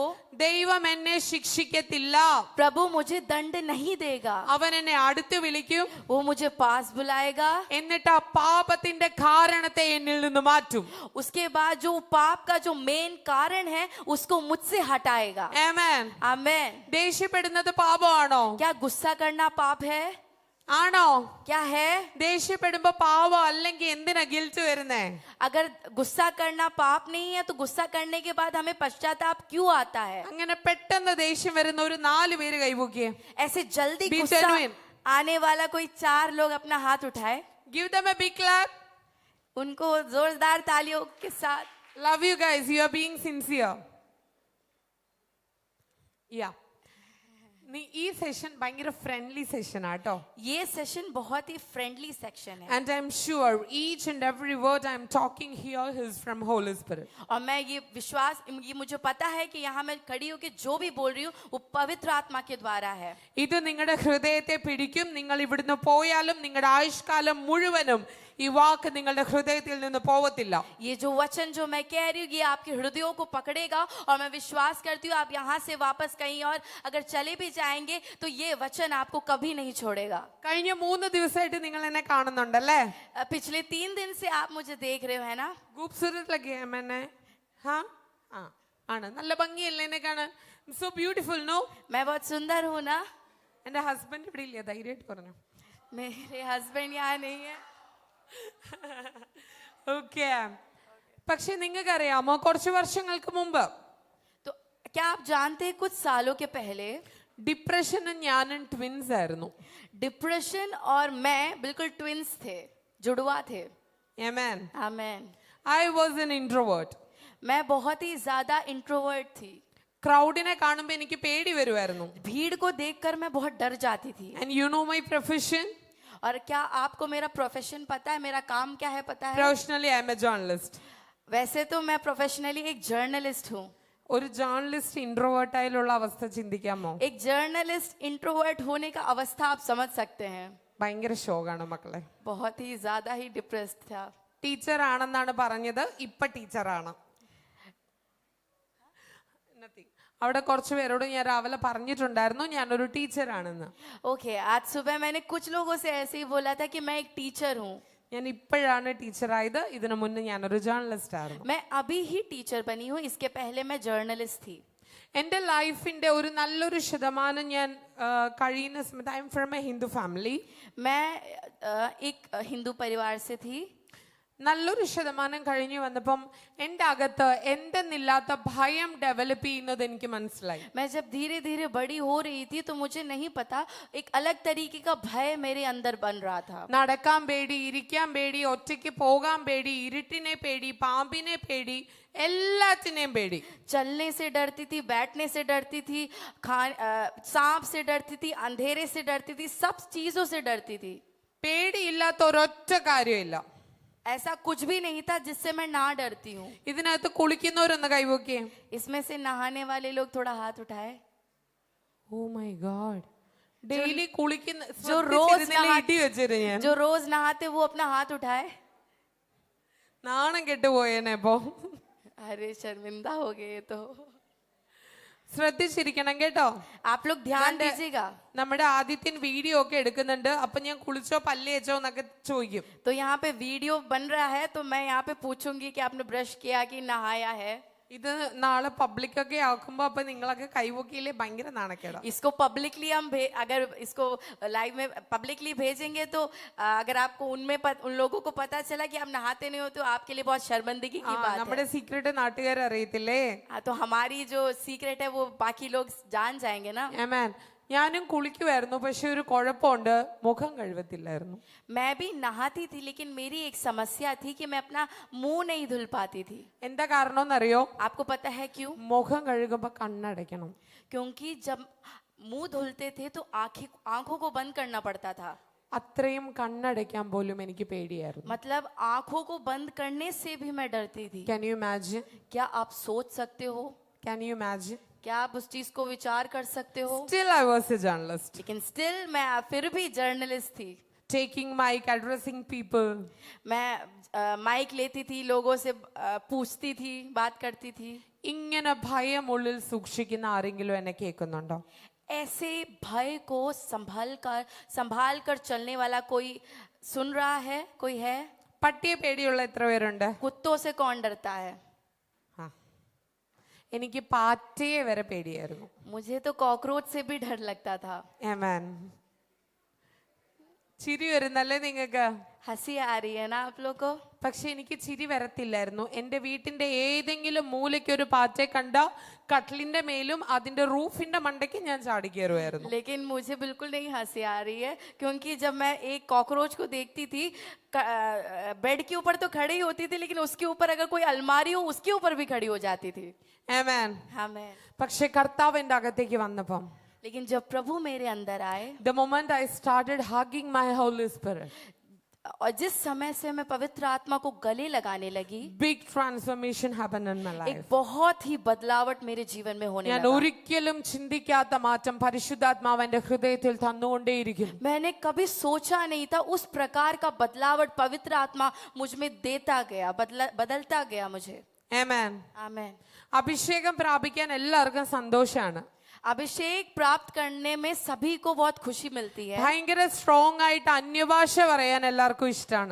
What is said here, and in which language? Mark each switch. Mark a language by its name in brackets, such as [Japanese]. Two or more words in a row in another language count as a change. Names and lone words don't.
[Malayalam] ദൈവം എന്നെ ശിക്ഷിക്കത്തില്ല. [Hindi] प्रभु मुझे दंड नहीं देगा. [Malayalam] അവൻ എന്നെ അടുത്ത് വിളിക്കും, [Hindi] वो मुझे पास बुलाएगा. [Malayalam] എന്നിട്ട് ആ പാപത്തിന്റെ കാരണത്തെ എന്നിൽ നിന്ന് മാറ്റും. [Hindi] उसके बाद जो पाप का जो मेन कारण है उसको मुझसे हटाएगा. [Malayalam] ആമേൻ. [Hindi] आमेन. [Malayalam] ദേഷ്യപ്പെടുന്നത് പാപമാണോ? [Hindi] क्या गुस्सा करना पाप है? [Malayalam] ആണോ? [Hindi] क्या है? [Malayalam] ദേഷ്യപ്പെടുമ്പോ പാപം അല്ലെങ്കിൽ എന്തിനാ ഗിൽറ്റ് വരുന്നേ? [Hindi] अगर गुस्सा करना पाप नहीं है तो गुस्सा करने के बाद हमें पश्चाताप क्यों आता है? [Malayalam] അങ്ങനെ പെട്ടെന്ന് ദേഷ്യം വരുന്ന ഒരു 4 പേര് കൈപൊക്കിയേ. [Hindi] ऐसे जल्दी [English] Be [Hindi] गुस्सा [English] genuine. [Hindi] आने वाला कोई 4 लोग अपना हाथ उठाए. [English] Give them a big clap. [Hindi] उनको जोरदार तालियों के साथ. [English] Love you guys. You are being sincere. Yeah. [Malayalam] ഈ സെഷൻ ഭയങ്കര [English] friendly session [Malayalam] ആട്ടോ. [Hindi] ये सेशन बहुत ही [English] friendly section [Hindi] है. [English] And I'm sure each and every word I'm talking here is from Holy Spirit. [Hindi] और मैं ये मुझे पता है कि यहाँ मैं खड़ी होकर जो भी बोल रही हूँ वो पवित्र आत्मा के द्वारा है. [Malayalam] ഇത് നിങ്ങളുടെ ഹൃദയത്തെ പിടിക്കും. നിങ്ങൾ ഇവിടുന്ന് പോയാലും നിങ്ങളുടെ ആയുഷ്കാലം മുഴുവനും ഈ വാക്ക് നിങ്ങളുടെ ഹൃദയത്തിൽ നിന്ന് പോവത്തില്ല. [Hindi] ये जो वचन जो मैं कह रही हूँ ये आपके हृदयों को पकड़ेगा और मैं विश्वास करती हूँ आप यहाँ से वापस कहीं और अगर चले भी जाएंगे तो ये वचन आपको कभी नहीं छोड़ेगा. [Malayalam] കഴിഞ്ഞ 3 ദിവസമായിട്ട് നിങ്ങൾ എന്നെ കാണുന്നുണ്ടല്ലേ? [Hindi] पिछले 3 दिन से आप मुझे देख रहे हो, है ना? खूबसूरत लगे हैं मैंने. हाँ हाँ ആണ്. [Malayalam] നല്ല ഭംഗിയല്ലേ എന്നെ കാണാൻ? [English] so beautiful. [Malayalam] നോ, [Hindi] मैं बहुत सुंदर हूँ ना? [Malayalam] എന്റെ ഹസ്ബൻഡ് ഇവിടെ ഇല്ല, ധൈര്യമായിട്ട് പറഞ്ഞു. [Hindi] मेरे हस्बैंड यहाँ नहीं है. [Malayalam] ഓക്കെ. പക്ഷെ നിങ്ങൾക്കറിയാമോ, കുറച്ച് വർഷങ്ങൾക്ക് മുമ്പ് [Hindi] तो क्या आप जानते हैं कुछ सालों के पहले [Malayalam] ഡിപ്രഷനും ഞാനും ട്വിൻസ് ആയിരുന്നു. [Hindi] डिप्रेशन और मैं बिल्कुल ट्विंस थे, जुड़वा थे. [Malayalam] ആമേൻ. [Hindi] आमेन. [English] I was an introvert. [Hindi] मैं बहुत ही ज्यादा इंट्रोवर्ट थी. [Malayalam] ക്രൗഡിനെ കാണുമ്പോൾ എനിക്ക് പേടി വരുമായിരുന്നു. [Hindi] भीड़ को देखकर मैं बहुत डर जाती थी. [English] And you know my profession? [Hindi] और क्या आपको मेरा प्रोफेशन पता है? मेरा काम क्या है पता है? [English] Professionally I am a journalist. [Hindi] वैसे तो मैं प्रोफेशनली एक जर्नलिस्ट हूँ. [Malayalam] ഒരു [English] journalist introvert [Malayalam] ആയുള്ള അവസ്ഥ ചിന്തിക്കാമോ? [Hindi] एक [English] journalist introvert [Hindi] होने का अवस्था आप समझ सकते हैं. [Malayalam] ഭയങ്കര ഷോക്കാണ് മക്കളെ. [Hindi] बहुत ही ज्यादा ही डिप्रेस्ड था. [Malayalam] ടീച്ചർ ആണെന്നാണ് പറഞ്ഞത്, ഇപ്പൊ ടീച്ചറാണ്. അവിടെ കുറച്ച് പേരോട് ഞാൻ രാവിലെ പറഞ്ഞിട്ടുണ്ടായിരുന്നു ഞാനൊരു ടീച്ചറാണെന്ന്. [Hindi] ओके, आज सुबह मैंने कुछ लोगों से ऐसे ही बोला था कि मैं एक टीचर हूँ. [Malayalam] ഞാൻ ഇപ്പോഴാണ് ടീച്ചറായത്. ഇതിനു മുന്നേ ഞാനൊരു ജേർണലിസ്റ്റ് ആയിരുന്നു. [Hindi] मैं अभी ही टीचर बनी हूँ, इसके पहले मैं जर्नलिस्ट थी. [Malayalam] എൻ്റെ ലൈഫിന്റെ ഒരു നല്ലൊരു ശതമാനം ഞാൻ കഴിയുന്ന സമയത്ത് [English] I am from a Hindu family. [Hindi] मैं एक हिंदू परिवार से थी. [Malayalam] നല്ലൊരു ശതമാനം കഴിഞ്ഞു വന്നപ്പം എൻ്റെ അകത്ത് എന്തെന്നില്ലാത്ത ഭയം ഡെവലപ്പ് ചെയ്യുന്നത് എനിക്ക് മനസ്സിലായി. [Hindi] मैं जब धीरे धीरे बड़ी हो रही थी तो मुझे नहीं पता एक अलग तरीके का भय मेरे अंदर बन रहा था. [Malayalam] നടക്കാൻ പേടി, ഇരിക്കാൻ പേടി, ഒറ്റയ്ക്ക് പോകാൻ പേടി, ഇരുട്ടിനെ പേടി, പാമ്പിനെ പേടി, എല്ലാത്തിനെയും പേടി. [Hindi] चलने से डरती थी, बैठने से डरती थी, सांप से डरती थी, अंधेरे से डरती थी, सब चीजों से डरती थी. [Malayalam] പേടിയില്ലാത്ത ഒരൊറ്റ കാര്യമില്ല. [Hindi] ऐसा कुछ भी नहीं था जिससे मैं ना डरती हूँ. [Malayalam] ഇതിനകത്ത് കുളിക്കുന്നവരൊന്ന് കൈവോക്കിയേ. [Hindi] इसमें से नहाने वाले लोग थोड़ा हाथ उठाए. [English] oh my god. [Malayalam] ഡെയിലി കുളിക്കുന്ന [Hindi] जो रोज [Malayalam] ഇടി വെച്ചിരുന്നു ഞാൻ. [Hindi] जो रोज नहाते वो अपना हाथ उठाए. [Malayalam] നാണം കെട്ടുപോയേനെ ഇപ്പൊ. [Hindi] अरे शर्मिंदा हो गए तो. [Malayalam] ശ്രദ്ധിച്ചിരിക്കണം കേട്ടോ. [Hindi] आप लोग ध्यान दीजिएगा. [Malayalam] നമ്മുടെ ആദിത്യൻ വീഡിയോ ഒക്കെ എടുക്കുന്നുണ്ട്. അപ്പൊ ഞാൻ കുളിച്ചോ പല്ല് തേച്ചോ എന്നൊക്കെ ചോദിക്കും. [Hindi] तो यहाँ पे वीडियो बन रहा है तो मैं यहाँ पे पूछूंगी कि आपने ब्रश किया कि नहाया है. [Malayalam] ഇത് നാളെ പബ്ലിക് ഒക്കെ ആക്കുമ്പോ അപ്പൊ നിങ്ങളൊക്കെ കൈവക്കിയില്ലേ ഭയങ്കര നാണക്കേടാ. [Hindi] इसको पब्लिकली हम अगर इसको लाइव में पब्लिकली भेजेंगे तो अगर आपको उन लोगों को पता चला कि आप नहाते नहीं हो तो आपके लिए बहुत शर्मिंदगी की बात [Malayalam] നമ്മുടെ [Hindi] है. [Malayalam] സീക്രട്ട് നാട്ടുകാർ അറിയത്തില്ലേ? [Hindi] हाँ, तो हमारी जो सीक्रेट है वो बाकी लोग जान जाएंगे ना. [Malayalam] ആമേൻ. ഞാനും കുളിക്കുമായിരുന്നു, പക്ഷെ ഒരു കുഴപ്പമുണ്ട്, മുഖം കഴുകത്തില്ലായിരുന്നു. [Hindi] मैं भी नहाती थी लेकिन मेरी एक समस्या थी कि मैं अपना मुंह नहीं धुल पाती थी. [Malayalam] എന്താ കാരണം എന്നറിയോ? [Hindi] आपको पता है क्यों? [Malayalam] മുഖം കഴുകുമ്പോ കണ്ണടയ്ക്കണം. [Hindi] क्योंकि जब मुंह धुलते थे तो आंखों को बंद करना पड़ता था. [Malayalam] അത്രയും കണ്ണടയ്ക്കാൻ പോലും എനിക്ക് പേടിയായിരുന്നു. [Hindi] मतलब आंखों को बंद करने से भी मैं डरती थी. [English] Can you imagine? [Hindi] क्या आप सोच सकते हो? [English] Can you imagine? [Hindi] क्या आप उस चीज को विचार कर सकते हो? [English] Still I was a journalist, [Hindi] लेकिन स्टिल मैं फिर भी जर्नलिस्ट थी। [English] taking mic, addressing people. [Hindi] मैं माइक लेती थी, लोगों से पूछती थी, बात करती थी। [Malayalam] ഇങ്ങനെ ഭയം ഉള്ളിൽ സൂക്ഷിക്കുന്ന ആരെങ്കിലും എന്നെ കേൾക്കുന്നുണ്ടോ? [Hindi] ऐसे भय को संभाल कर चलने वाला कोई सुन रहा है? कोई है? [Malayalam] പട്ടിയെ പേടിയുള്ള എത്ര പേരുണ്ട്? [Hindi] कुत्तों से कौन डरता है? [Malayalam] ആ, എനിക്ക് പാറ്റയെ വരെ പേടിയായിരുന്നു. [Hindi] मुझे तो कॉकरोच से भी डर लगता था। [Malayalam] Amen. ചിരി വരുന്നല്ലേ നിങ്ങൾക്ക്? [Hindi] हंसी आ रही है ना आप लोग को? [Malayalam] പക്ഷെ എനിക്ക് ചിരി വരത്തില്ലായിരുന്നു. എന്റെ വീട്ടിന്റെ ഏതെങ്കിലും മൂലയ്ക്ക് ഒരു പാറ്റയെ കണ്ട കട്ടിലിന്റെ മേലും അതിന്റെ റൂഫിന്റെ മണ്ടയ്ക്ക് ഞാൻ ചാടി കയറുമായിരുന്നു. [Hindi] लेकिन मुझे बिल्कुल नहीं हंसी आ रही है, क्योंकि जब मैं एक कॉकरोच को देखती थी, बेड के ऊपर तो खड़ी होती थी, लेकिन उसके ऊपर अगर कोई अलमारी हो उसके ऊपर भी खड़ी हो जाती थी। [English] Amen. [Hindi] आमीन। [Malayalam] പക്ഷെ കർത്താവ് എന്റെ അകത്തേക്ക് വന്നപ്പം, [Hindi] लेकिन जब प्रभु मेरे अंदर आए, [English] the moment I started hugging my Holy Spirit, [Hindi] और जिस समय से मैं पवित्र आत्मा को गले लगाने लगी, [English] big transformation happened in my [Hindi] एक [English] life. [Hindi] बहुत ही बदलावट मेरे जीवन में होने [Malayalam] ഞാൻ [Hindi] लगा। [Malayalam] ഒരിക്കലും ചിന്തിക്കാത്ത മാറ്റം പരിശുദ്ധാത്മാവ് എന്റെ ഹൃദയത്തിൽ തന്നുകൊണ്ടേയിരിക്കുന്നു. [Hindi] मैंने कभी सोचा नहीं था उस प्रकार का बदलावट पवित्र आत्मा मुझ में देता गया, बदलता गया मुझे। [English] Amen. [Hindi] आमीन। [Malayalam] അഭിഷേകം പ്രാപിക്കാൻ എല്ലാവർക്കും സന്തോഷാണ്. [Hindi] अभिषेक प्राप्त करने में सभी को बहुत खुशी मिलती है। [Malayalam] ഭയങ്കര സ്ട്രോങ് ആയിട്ട് അന്യഭാഷ പറയാൻ എല്ലാവർക്കും ഇഷ്ടമാണ്.